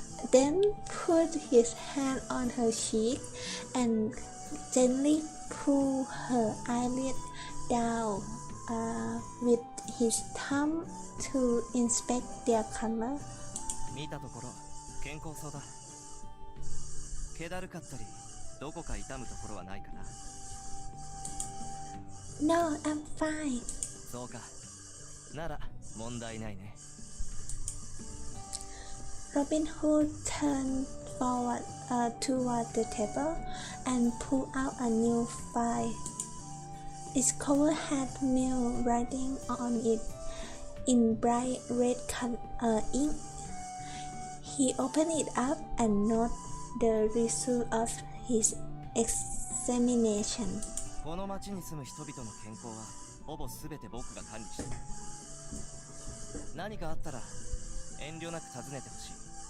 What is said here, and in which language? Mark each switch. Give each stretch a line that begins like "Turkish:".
English: Then put his hand on her cheek and gently pulled her eyelid down with his thumb to inspect their color.
Japanese: 見たところ健康そうだ。気だるかったりどこか痛むところはないかな。
English: No, I'm fine.
Japanese: そうか。なら問題ないね。
English: Robin Hood turned forward toward the table and pulled out a new file. Its cover had Mill writing on it in bright red ink. He opened it up and noted the result of his examination.
Japanese: この町に住む人々の健康はほぼ全て僕が管理している。何かあったら遠慮なく尋ねてほしい。